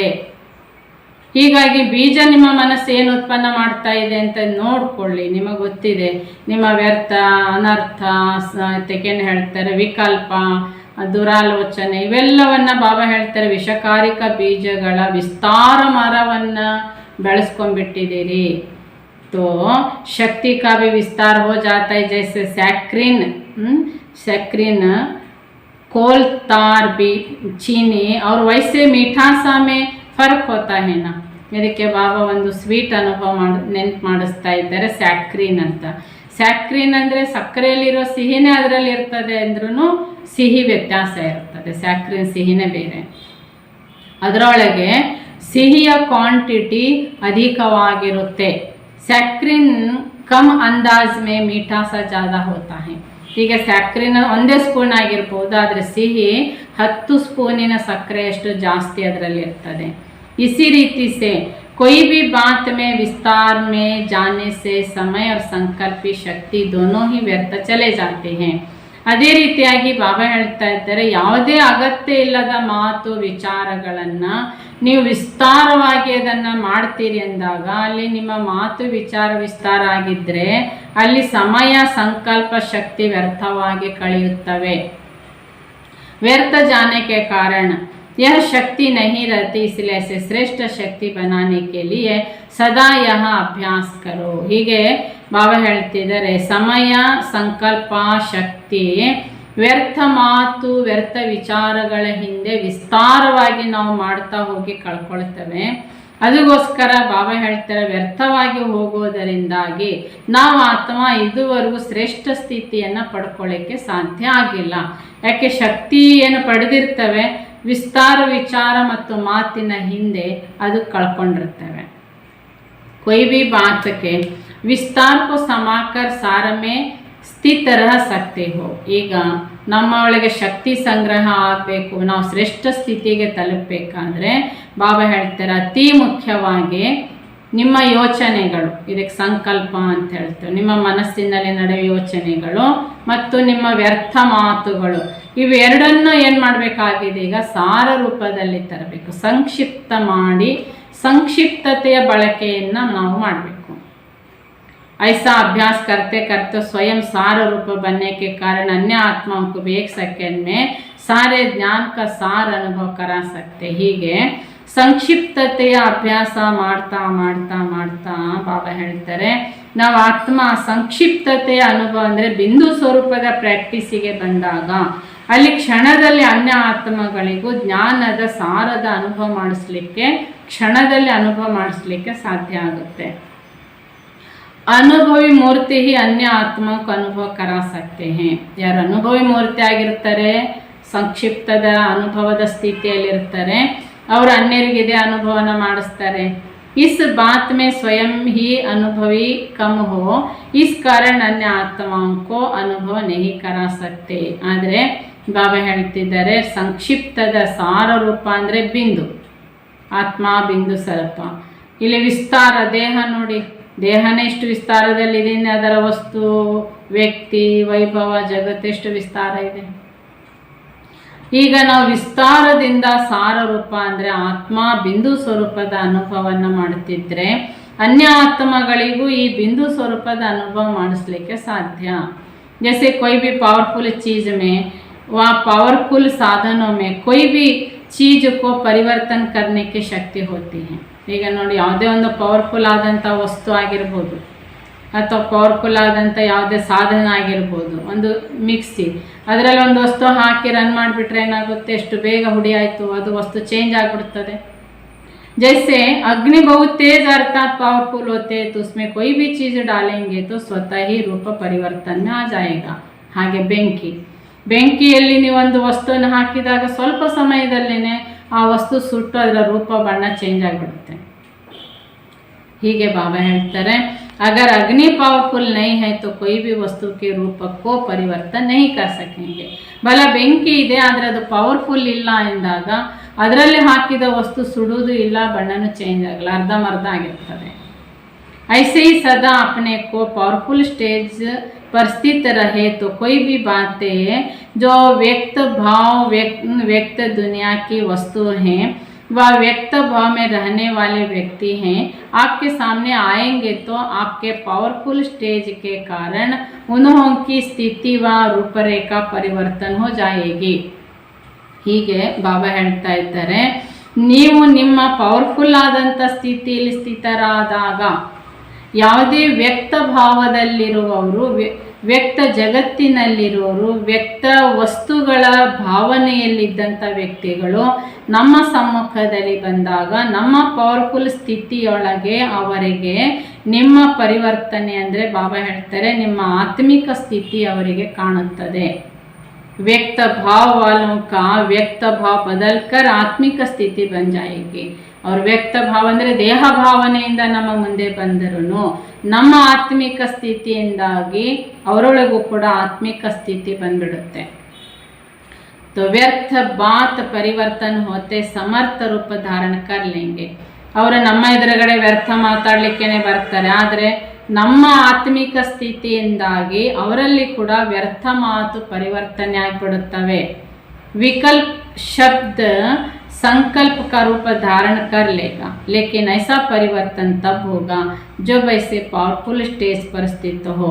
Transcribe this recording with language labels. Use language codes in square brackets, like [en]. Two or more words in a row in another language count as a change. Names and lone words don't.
[kn] ಹೀಗಾಗಿ ಬೀಜ ನಿಮ್ಮ ಮನಸ್ಸು ಏನು ಉತ್ಪನ್ನ ಮಾಡ್ತಾ ಇದೆ ಅಂತ ನೋಡ್ಕೊಳ್ಳಿ. ನಿಮಗೆ ಗೊತ್ತಿದೆ ನಿಮ್ಮ ವ್ಯರ್ಥ, ಅನರ್ಥ, ತೆಗೆನ್ ಹೇಳ್ತಾರೆ ವಿಕಲ್ಪ, ದುರಾಲೋಚನೆ, ಇವೆಲ್ಲವನ್ನ ಬಾಬಾ ಹೇಳ್ತಾರೆ ವಿಷಕಾರಿಕ ಬೀಜಗಳ ವಿಸ್ತಾರ ಮರವನ್ನು ಬೆಳೆಸ್ಕೊಂಡ್ಬಿಟ್ಟಿದ್ದೀರಿ. [hi] तो शक्ति का भी विस्तार हो जाता है, जैसे सैक्रीन कोल तार भी चीनी और वैसे मीठा सा में फर्क होता है ना. [kn] ಇದಕ್ಕೆ ಬಾಬಾ ಒಂದು ಸ್ವೀಟ್ ಅನುಭವ ನೆನ್ಪು ಮಾಡಿಸ್ತಾ ಇದ್ದಾರೆ, ಸ್ಯಾಕ್ರೀನ್ ಅಂತ. ಸ್ಯಾಕ್ರೀನ್ ಅಂದರೆ ಸಕ್ಕರೆಯಲ್ಲಿರೋ ಸಿಹಿನೇ ಅದರಲ್ಲಿ ಇರ್ತದೆ ಅಂದ್ರೂ ಸಿಹಿ ವ್ಯತ್ಯಾಸ ಇರ್ತದೆ. ಸ್ಯಾಕ್ರೀನ್ ಸಿಹಿನೇ ಬೇರೆ, ಅದರೊಳಗೆ ಸಿಹಿಯ ಕ್ವಾಂಟಿಟಿ ಅಧಿಕವಾಗಿರುತ್ತೆ. [hi] सैक्रीन कम अंदाज़ में मीठा सा ज़्यादा होता है. [kn] ಈಗ ಸ್ಯಾಕ್ರೀನ್ 1 ಸ್ಪೂನ್ ಆಗಿರ್ಬೋದು, ಆದರೆ ಸಿಹಿ 10 ಸ್ಪೂನಿನ ಸಕ್ಕರೆಯಷ್ಟು ಜಾಸ್ತಿ ಅದರಲ್ಲಿ ಇರ್ತದೆ. [hi] इसी रीति से कोई भी बात में विस्तार में जाने से समय और संकल्पी शक्ति दोनों ही व्यर्थ चले जाते हैं. [kn] ಅದೇ ರೀತಿಯಾಗಿ ಬಾಬಾ ಹೇಳ್ತಾ ಇದ್ದಾರೆ, ಯಾವುದೇ ಅಗತ್ಯ ಇಲ್ಲದ ಮಾತು ವಿಚಾರಗಳನ್ನು ನೀವು ವಿಸ್ತಾರವಾಗಿ ಅದನ್ನು ಮಾಡ್ತೀರಿ ಅಂದಾಗ ಅಲ್ಲಿ ನಿಮ್ಮ ಮಾತು ವಿಚಾರ ವಿಸ್ತಾರ ಆಗಿದ್ದರೆ ಅಲ್ಲಿ ಸಮಯ ಸಂಕಲ್ಪ ಶಕ್ತಿ ವ್ಯರ್ಥವಾಗಿ ಕಳೆಯುತ್ತವೆ. [hi] व्यर्थ जाने के कारण यह शक्ति नहीं रहती, इसलिए ऐसे श्रेष्ठ शक्ति बनाने के लिए सदा यह अभ्यास करो. [kn] ಹೀಗೆ ಬಾಬಾ ಹೇಳ್ತಿದ್ದಾರೆ, ಸಮಯ ಸಂಕಲ್ಪ ಶಕ್ತಿ ವ್ಯರ್ಥ ಮಾತು ವ್ಯರ್ಥ ವಿಚಾರಗಳ ಹಿಂದೆ ವಿಸ್ತಾರವಾಗಿ ನಾವು ಮಾಡ್ತಾ ಹೋಗಿ ಕಳ್ಕೊಳ್ತೇವೆ. ಅದಕ್ಕೋಸ್ಕರ ಬಾಬಾ ಹೇಳ್ತಾರೆ, ವ್ಯರ್ಥವಾಗಿ ಹೋಗೋದರಿಂದಾಗಿ ನಾವು ಆತ್ಮ ಇದುವರೆಗೂ ಶ್ರೇಷ್ಠ ಸ್ಥಿತಿಯನ್ನು ಪಡ್ಕೊಳ್ಳಿಕ್ಕೆ ಸಾಧ್ಯ ಆಗಿಲ್ಲ. ಯಾಕೆ ಶಕ್ತಿ ಏನು ಪಡೆದಿರ್ತವೆ ವಿಸ್ತಾರ ವಿಚಾರ ಮತ್ತು ಮಾತಿನ ಹಿಂದೆ ಅದು ಕಳ್ಕೊಂಡಿರ್ತವೆ. [hi] कोई भी बात के विस्तार को समाकर सार में स्थित रह सकते हो. [kn] ಈಗ ನಮ್ಮ ಒಳಗೆ ಶಕ್ತಿ ಸಂಗ್ರಹ ಆಗಬೇಕು, ನಾವು ಶ್ರೇಷ್ಠ ಸ್ಥಿತಿಗೆ ತಲುಪಬೇಕಾದ್ರೆ ಬಾಬಾ ಹೇಳ್ತಾರೆ ಅತಿ ಮುಖ್ಯವಾಗಿ ನಿಮ್ಮ ಯೋಚನೆಗಳು, ಇದಕ್ಕೆ ಸಂಕಲ್ಪ ಅಂತ ಹೇಳ್ತೇವೆ, ನಿಮ್ಮ ಮನಸ್ಸಿನಲ್ಲಿ ನಡೆಯುವ ಯೋಚನೆಗಳು ಮತ್ತು ನಿಮ್ಮ ವ್ಯರ್ಥ ಮಾತುಗಳು, ಇವೆರಡನ್ನು ಏನು ಮಾಡಬೇಕಾಗಿದೆ ಈಗ ಸಾರ ರೂಪದಲ್ಲಿ ತರಬೇಕು. ಸಂಕ್ಷಿಪ್ತ ಮಾಡಿ ಸಂಕ್ಷಿಪ್ತತೆಯ ಬಳಕೆಯನ್ನು ನಾವು ಮಾಡಬೇಕು. [hi] ऐसा अभ्यास करते करते स्वयं सार रूप बनने के कारण अन्य आत्माओं को भी 1 सेकेंड में सारे ज्ञान का सार अनुभव करा सकते. [kn] ಹೀಗೆ ಸಂಕ್ಷಿಪ್ತತೆಯ ಅಭ್ಯಾಸ ಮಾಡ್ತಾ ಮಾಡ್ತಾ ಮಾಡ್ತಾ ಬಾಬಾ ಹೇಳ್ತಾರೆ, ನಾವು ಆತ್ಮ ಸಂಕ್ಷಿಪ್ತತೆಯ ಅನುಭವ ಅಂದರೆ ಬಿಂದು ಸ್ವರೂಪದ ಪ್ರಾಕ್ಟೀಸಿಗೆ ಬಂದಾಗ ಅಲ್ಲಿ ಕ್ಷಣದಲ್ಲಿ ಅನ್ಯ ಆತ್ಮಗಳಿಗೂ ಜ್ಞಾನದ ಸಾರದ ಅನುಭವ ಕ್ಷಣದಲ್ಲಿ ಅನುಭವ ಮಾಡಿಸ್ಲಿಕ್ಕೆ ಸಾಧ್ಯ ಆಗುತ್ತೆ. [hi] अनुभवी मूर्ति ही अन्य आत्मक्के अनुभव करा सकते हैं. [kn] ಯಾರು ಅನುಭವಿ ಮೂರ್ತಿ ಆಗಿರ್ತಾರೆ, ಸಂಕ್ಷಿಪ್ತದ ಅನುಭವದ ಸ್ಥಿತಿಯಲ್ಲಿರ್ತಾರೆ, ಅವರು ಅನ್ಯರಿಗಿದೆ ಅನುಭವನ ಮಾಡಿಸ್ತಾರೆ. [hi] इस बात में स्वयं ही अनुभवी कम हो, इस कारण अन्य आत्माओं को अनुभव नहीं करा सकते. [kn] ಆದರೆ ಬಾಬಾ ಹೇಳ್ತಿದ್ದಾರೆ ಸಂಕ್ಷಿಪ್ತದ ಸಾರ ರೂಪ ಅಂದರೆ ಬಿಂದು, ಆತ್ಮ ಬಿಂದು ಸ್ವರೂಪ. ಇಲ್ಲಿ ವಿಸ್ತಾರ ದೇಹ ನೋಡಿ, ದೇಹನೇ ಎಷ್ಟು ವಿಸ್ತಾರದಲ್ಲಿದೆ, ಅದರ ವಸ್ತು ವ್ಯಕ್ತಿ ವೈಭವ ಜಗತ್ತೆಷ್ಟು ವಿಸ್ತಾರ ಇದೆ. ಈಗ ನಾವು ವಿಸ್ತಾರದಿಂದ ಸಾರ ರೂಪ ಅಂದರೆ ಆತ್ಮ ಬಿಂದು ಸ್ವರೂಪದ ಅನುಭವವನ್ನು ಮಾಡುತ್ತಿದ್ದರೆ ಅನ್ಯ ಆತ್ಮಗಳಿಗೂ ಈ ಬಿಂದು ಸ್ವರೂಪದ ಅನುಭವ ಮಾಡಿಸಲಿಕ್ಕೆ ಸಾಧ್ಯ. [hi] जैसे कोई भी पावरफुल चीज़ में व पावरफुल साधनों में कोई भी चीज़ को परिवर्तन करने की शक्ति होती है. [kn] ಈಗ ನೋಡಿ, ಯಾವುದೇ ಒಂದು ಪವರ್ಫುಲ್ ಆದಂಥ ವಸ್ತು ಆಗಿರ್ಬೋದು ಅಥವಾ ಪವರ್ಫುಲ್ ಆದಂಥ ಯಾವುದೇ ಸಾಧನ ಆಗಿರ್ಬೋದು, ಒಂದು ಮಿಕ್ಸಿ, ಅದರಲ್ಲಿ ಒಂದು ವಸ್ತು ಹಾಕಿ ರನ್ ಮಾಡಿಬಿಟ್ರೆ ಏನಾಗುತ್ತೆ, ಎಷ್ಟು ಬೇಗ ಹುಡಿ ಆಯಿತು, ಅದು ವಸ್ತು ಚೇಂಜ್ ಆಗಿಬಿಡ್ತದೆ. [hi] जैसे अग्नि बहुत तेज अर्थात पावरफुल होते हैं, तो उसमें कोई भी चीज डालेंगे तो स्वतः ही रूप परिवर्तन में आ जाएगा। [kn] ಹಾಗೆ ಬೆಂಕಿಯಲ್ಲಿ ನೀವೊಂದು ವಸ್ತುವನ್ನು ಹಾಕಿದಾಗ ಸ್ವಲ್ಪ ಸಮಯದಲ್ಲೇನೆ ಆ ವಸ್ತು ಸುಟ್ಟು ಅದರ ರೂಪ ಬಣ್ಣ ಚೇಂಜ್ ಆಗಿಬಿಡುತ್ತೆ। ಹೀಗೆ ಬಾಬಾ ಹೇಳ್ತಾರೆ, [hi] अगर अग्नि पावरफुल नहीं है तो कोई भी वस्तु के रूप को परिवर्तन नहीं कर सकेंगे। [kn] ಬಲ ಬೆಂಕಿ ಇದೆ ಆದರೆ ಅದು ಪವರ್ಫುಲ್ ಇಲ್ಲ ಎಂದಾಗ ಅದರಲ್ಲಿ ಹಾಕಿದ ವಸ್ತು ಸುಡುವುದು ಇಲ್ಲ, ಬಣ್ಣನೂ ಚೇಂಜ್ ಆಗಲ್ಲ, ಅರ್ಧಂಬರ್ಧ ಆಗಿರ್ತದೆ। [hi] ऐसे ही सदा अपने को पावरफुल स्टेज पर स्थित रहे तो कोई भी बातें जो व्यक्त दुनिया की वस्तु हैं वह व्यक्त भाव में रहने वाले व्यक्ति हैं, आपके सामने आएंगे तो आपके पावरफुल स्टेज के कारण उन्होंने स्थिति व रूपरेखा परिवर्तन हो जाएगी। [kn] ಹೀಗೆ ಬಾಬಾ ಹೇಳ್ತಾ ಇದ್ದಾರೆ, ನೀವು ನಿಮ್ಮ ಪವರ್ಫುಲ್ ಆದಂಥ ಸ್ಥಿತಿಯಲ್ಲಿ ಸ್ಥಿತರಾದಾಗ ಯಾವುದೇ ವ್ಯಕ್ತ ಭಾವದಲ್ಲಿರುವವರು, ವ್ಯಕ್ತ ಜಗತ್ತಿನಲ್ಲಿರುವವರು, ವ್ಯಕ್ತ ವಸ್ತುಗಳ ಭಾವನೆಯಲ್ಲಿದ್ದಂಥ ವ್ಯಕ್ತಿಗಳು ನಮ್ಮ ಸಮ್ಮುಖದಲ್ಲಿ ಬಂದಾಗ ನಮ್ಮ ಪವರ್ಫುಲ್ ಸ್ಥಿತಿಯೊಳಗೆ ಅವರಿಗೆ ನಿಮ್ಮ ಪರಿವರ್ತನೆ ಅಂದರೆ ಬಾಬಾ ಹೇಳ್ತಾರೆ ನಿಮ್ಮ ಆತ್ಮಿಕ ಸ್ಥಿತಿ ಅವರಿಗೆ ಕಾಣುತ್ತದೆ। [hi] व्यक्त भाव वालों का व्यक्त भाव बदलकर आत्मिक स्थिति बन जाएगी। और व्यक्त भाव [kn] ಅಂದರೆ ದೇಹ ಭಾವನೆಯಿಂದ ನಮ್ಮ ಮುಂದೆ ಬಂದರೂ ನಮ್ಮ ಆತ್ಮಿಕ ಸ್ಥಿತಿಯಿಂದಾಗಿ ಅವರೊಳಗೂ ಕೂಡ ಆತ್ಮಿಕ ಸ್ಥಿತಿ ಬಂದ್ಬಿಡುತ್ತೆ। [hi] तो व्यर्थ बात परिवर्तन होते समर्थ रूप धारण कर लेंगे। [kn] ಅವರು ನಮ್ಮ ಎದುರುಗಡೆ ವ್ಯರ್ಥ ಮಾತಾಡಲಿಕ್ಕೇನೆ ಬರ್ತಾರೆ, ಆದರೆ ನಮ್ಮ ಆತ್ಮಿಕ ಸ್ಥಿತಿಯಿಂದಾಗಿ ಅವರಲ್ಲಿ ಕೂಡ ವ್ಯರ್ಥ ಮಾತು ಪರಿವರ್ತನೆ ಆಗಿಬಿಡುತ್ತವೆ। [hi] विकल्प शब्द संकल्प का रूप धारण कर लेगा, लेकिन ऐसा परिवर्तन तब होगा जब ऐसे पावरफुल स्टेज पर स्थित हो।